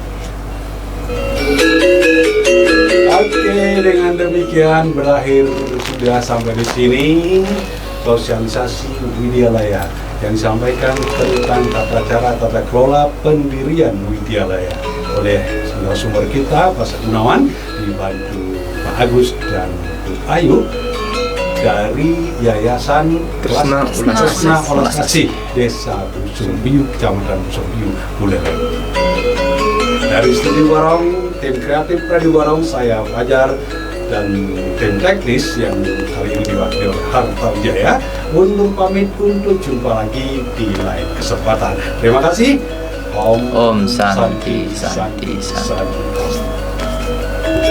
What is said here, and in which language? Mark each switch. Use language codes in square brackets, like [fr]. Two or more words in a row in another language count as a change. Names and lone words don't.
[id] Oke, dengan demikian berakhir sudah sampai di sini sosialisasi Widyalaya yang disampaikan tentang tata cara tata kelola pendirian Widyalaya oleh sumber kita Pak Gunawan, dibantu Pak Agus dan Bu Ayu dari Yayasan Tresna Olah Kasih Desa Busur-Biu, Kecamatan Busur-Biu, Buleleng. Dari Studio Barong, tim kreatif Radio Barong, saya Fajar, dan tim teknis yang kali ini diwakili oleh Harta Wijaya, undur pamit untuk jumpa lagi di lain kesempatan. Terima kasih. [sa] Om Santi Santi Santi.